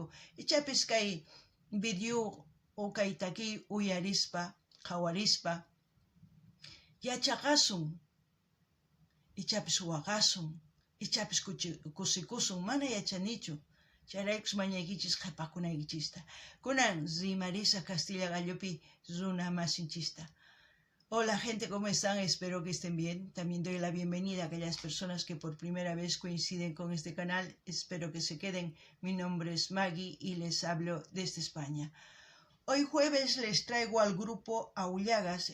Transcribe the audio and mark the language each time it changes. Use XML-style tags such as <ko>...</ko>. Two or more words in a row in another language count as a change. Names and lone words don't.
<qu>Ichapis kay video o kay takiy uyarispa, qhawarispa, yachaqasun, ichapis waqasun, ichapis kusikusun, mana yachanichu. Chayraykus mañaykichis qhipakunaykichista. Kunan rimarisa Castilla Gallopi runa masinchista.</qu> <es>Hola gente, ¿cómo están? Espero que estén bien. También doy la bienvenida a aquellas personas que por primera vez coinciden con este canal. Espero que se queden. Mi nombre es Maggie y les hablo desde España. Hoy jueves les traigo al grupo Aullagas.</es>